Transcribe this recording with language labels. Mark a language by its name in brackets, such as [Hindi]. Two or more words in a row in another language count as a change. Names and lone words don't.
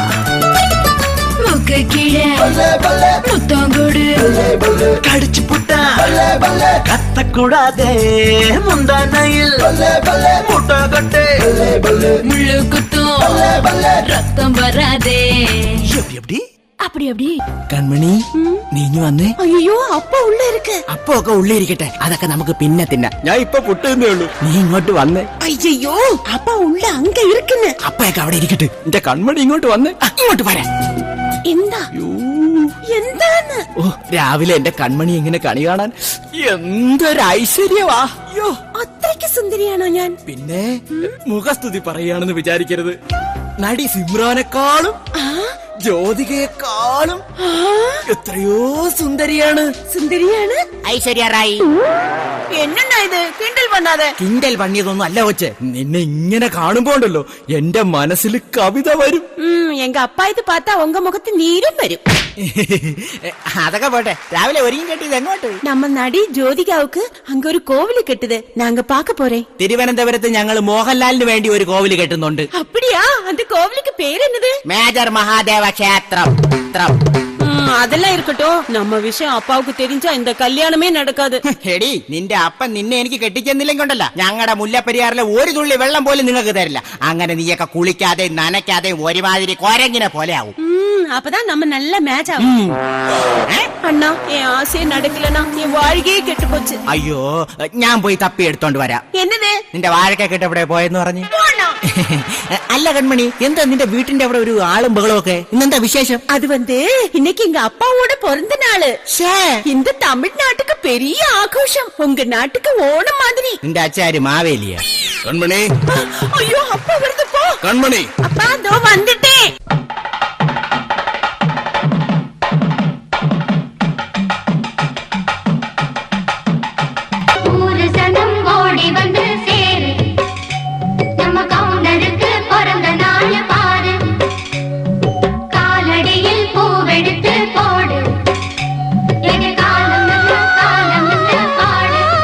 [Tamil] முக்க கீழே முத்தம் கொடு, கடிச்சு புட்டா கத்த கூடாதே, முந்தானையில் முட்டை கட்டு, முள்ளு குத்தும் ரத்தம் வராதே. எப்படி எப்படி அப்படி அப்படி. [Malayalam] കൺമണി, നീ ഇനി വന്നേ. [Tamil] ஐயோ, அப்பா உள்ள இருக்கு. [Malayalam] അപ്പൊ ഒക്കെ ഉള്ളിരിക്കട്ടെ, അതൊക്കെ നമുക്ക് പിന്നെ തിന്നാം. ഞാൻ ഇപ്പൊ പുട്ടുന്നേ ഉള്ളൂ. നീ ഇങ്ങോട്ട് വന്നേ. [Tamil] ஐயோ, அப்பா உள்ள அங்க இருக்குன்னு. [Malayalam] അപ്പയൊക്കെ അവിടെ ഇരിക്കട്ടെ. എന്റെ കൺമണി ഇങ്ങോട്ട് വന്നേ. ഇങ്ങോട്ട് വരാ. എന്താ? എന്താണ്? ഓ, രാവിലെ എന്റെ കൺമണി എങ്ങനെ കണി കാണാൻ എന്തൊരു ഐശ്വര്യവാ. അയ്യോ, അത്രയ്ക്ക് സുന്ദരിയാണോ ഞാൻ? പിന്നെ മുഖസ്തുതി പറയുകയാണെന്ന് വിചാരിക്കരുത്. നടി സിമ്രാനെക്കാളും ജ്യോതികയെക്കാളും എത്രയോ സുന്ദരിയാണ്. സുന്ദരിയാണ് ഐശ്വര്യ റായി. [Tamil] என்னண்ணா இது? கிண்டல் பண்ணாத. [Malayalam] കിണ്ടൽ പണിയതൊന്നും അല്ല കൊച്ചെ. നിന്നെ ഇങ്ങനെ കാണുമ്പോണ്ടല്ലോ എന്റെ മനസ്സിൽ കവിത വരും. [Tamil] எங்க அப்பா இது பார்த்தா உங்க முகத்து நீரும் வரும். [Malayalam] അതൊക്കെ പോട്ടെ, രാവിലെ ഒരുങ്ങി കെട്ടിയത് എങ്ങോട്ട്? [Tamil] நம்ம நடி ஜோதிகாவுக்கு அங்க ஒரு கோவில் கட்டுது, நாங்க பாக்க போறேன். [Malayalam] തിരുവനന്തപുരത്ത് ഞങ്ങൾ മോഹൻലാലിന് വേണ്ടി ഒരു കോവില് കെട്ടുന്നുണ്ട്. [Tamil] அப்படியா? அந்த கோவிலுக்கு பேர் என்னது? [Malayalam] മേജർ മഹാദേവ ക്ഷേത്രം. [Tamil] அதெல்லாம் இருக்கட்டும், நம்ம விஷயம் அப்பாவுக்கு தெரிஞ்சா இந்த கல்யாணமே நடக்காது. [Malayalam] എടി, നിന്റെ അപ്പൻ നിന്നെ എനിക്ക് കെട്ടിച്ചെന്നില്ലെങ്കിൽ ഉണ്ടല്ല, ഞങ്ങളുടെ മുല്ലപ്പെരിയാറിലെ ഒരു തുള്ളി വെള്ളം പോലും നിങ്ങൾക്ക് തരില്ല. അങ്ങനെ നീയൊക്കെ കുളിക്കാതെ നനയ്ക്കാതെ ഒരുമാതിരി കൊരങ്ങിനെ പോലെ ആവും. [Tamil] அப்பதான் நம்ம நல்ல மேட்ச் ஆகும். அண்ணா, என் ஆசையே நடக்கலனா என் வாழ்க்கையே கெட்டு போச்சு. [Malayalam] അയ്യോ, ഞാൻ പോയി തപ്പി എടുത്തോണ്ട് വരാം. [Tamil] என்னது? [Malayalam] നിന്റെ വാഴക്കെട്ട് എവിടെ പോയെന്ന് പറഞ്ഞു? അല്ല കൺമണി, എന്താ നിന്റെ വീട്ടിന്റെ അവിടെ ഒരു ആളും ബഹളവും ഒക്കെ? ഇന്നെന്താ വിശേഷം? [Tamil] அது இன்னைக்கு எங்க அப்பாவோட பிறந்த நாள். இந்த தமிழ்நாட்டுக்கு பெரிய ஆഘോഷം, உங்க நாட்டுக்கு ஓணம் மாதிரி. [Malayalam] നിന്റെ അച്ചാര് മാവേലിയ. [Tamil] கண்மணி, ஐயோ, அப்பா வருது போ. கண்மணி, அப்பா இதோ வந்துட்டேன். ஊரு சனம் ஓடி வந்து சேரு, நம்ம கவுண்டருக்கு பிறந்த நாள் பாரு, காலடியில் பூவெடுத்து போடு, எங்க காலம் நல்ல காலம் நல்ல பாடு.